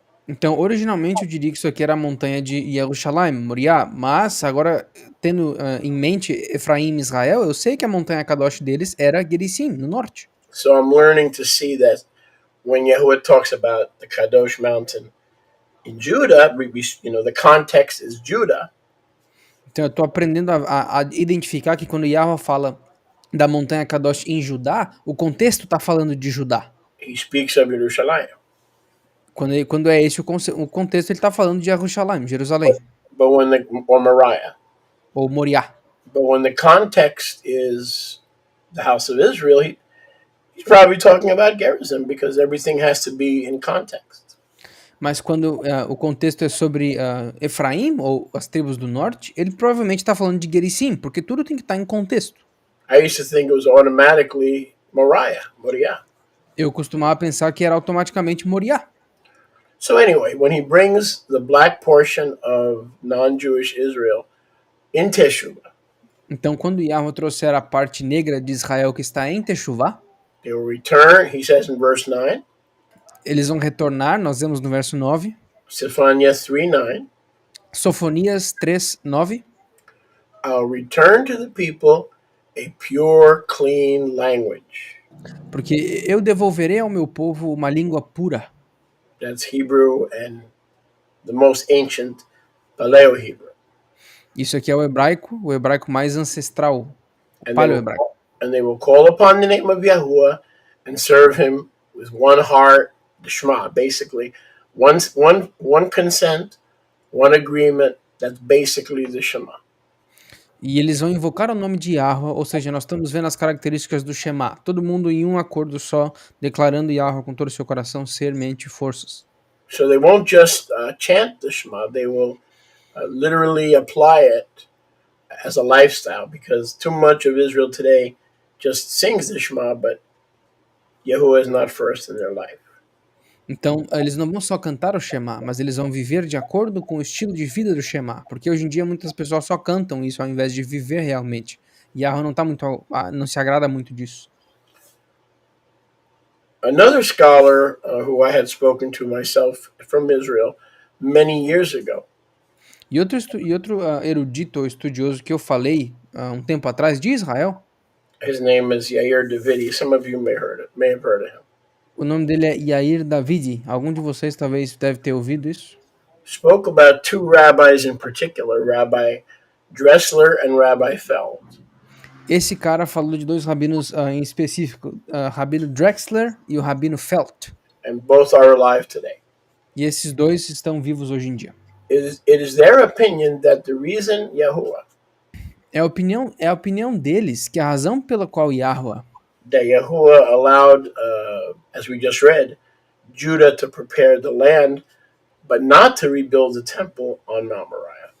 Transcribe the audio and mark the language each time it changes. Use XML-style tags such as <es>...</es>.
<pt>Então, originalmente eu diria que isso aqui era a montanha de Yerushalayim, Moriá, mas agora, tendo em mente Efraim e Israel, eu sei que a montanha Kadosh deles era Gerizim, no norte.</pt> <en>So I'm learning to see that when Yahuwah talks about the Kadosh mountain in Judah, the context is Judah.</en> <pt>Então eu estou aprendendo a identificar que quando Yahweh fala da montanha Kadosh em Judá, o contexto está falando de Judá.</pt> <en>He speaks of Yerushalayim.</en> <pt>Quando é esse o contexto, ele está falando de Yerushalayim, Jerusalém.</pt> <en>Or Moriah.</en> <pt>Ou Moriá.</pt> <en>But when the context is the house of Israel, he's probably talking about Gerizim because everything has to be in context.</en> <pt>Mas quando o contexto é sobre Efraim, ou as tribos do norte, ele provavelmente está falando de Gerizim, porque tudo tem que estar em contexto.</pt> <en>I used to think it was automatically Moriah.</en> <pt>Eu costumava pensar que era automaticamente Moriá.</pt> <en>So anyway, when he brings the black portion of non-Jewish Israel in Teshuvah,</en> <pt>então quando Yahweh trouxer a parte negra de Israel que está em Teshuvah,</pt> <en>they will return, he says in verse 9.</en> <pt>Eles vão retornar, nós vemos no verso 9.</pt> <en>Zephaniah 3:9.</en> <pt>Sofonias 3:9.</pt> <en>I'll return to the people a pure, clean language.</en> <pt>Porque eu devolverei ao meu povo uma língua pura.</pt> <en>That's Hebrew and the most ancient Paleo-Hebrew.</en> <pt>Isso aqui é o hebraico mais ancestral, o paleo-hebraico.</pt> <en>And they will call upon the name of Yahuwah and serve him with one heart, the Shema, basically. One consent, one agreement, that's basically the Shema.</en> <pt>E eles vão invocar o nome de Yahweh, ou seja, nós estamos vendo as características do Shema. Todo mundo em um acordo só, declarando Yahweh com todo o seu coração, ser, mente e forças.</pt> <en>So they won't just chant the Shema, they will literally apply it as a lifestyle, because too much of Israel today just sings the Shema, but Yahuwah is not first in their life.</en> <pt>Então, eles não vão só cantar o Shema, mas eles vão viver de acordo com o estilo de vida do Shema. Porque hoje em dia muitas pessoas só cantam isso ao invés de viver realmente. E Yahweh não se agrada muito disso.</pt> <en>Another scholar who I had spoken to myself from Israel many years ago,</en> <pt>E outro erudito ou estudioso que eu falei um tempo atrás de Israel,</pt> <en>his name is Yair Davidi. Some of you may have heard of him.</en> <pt>o nome dele é Yair Davidi. Algum de vocês talvez deve ter ouvido isso.</pt> <en>Spoke about two rabbis in particular, Rabbi Dressler and Rabbi Feld.</en> <pt>Esse cara falou de dois rabinos em específico, Rabino Drexler e o Rabino Felt.</pt> <en>And both are alive today.</en> <pt>E esses dois estão vivos hoje em dia.</pt> <en>It is their opinion that the reason Yahuwah,</en> <pt>É a opinião deles que a razão pela qual Yahweh,</pt> <en>that Yahuwah allowed, as we just read, Judah to prepare the land, but not to rebuild the temple on Mount Moriah.</en>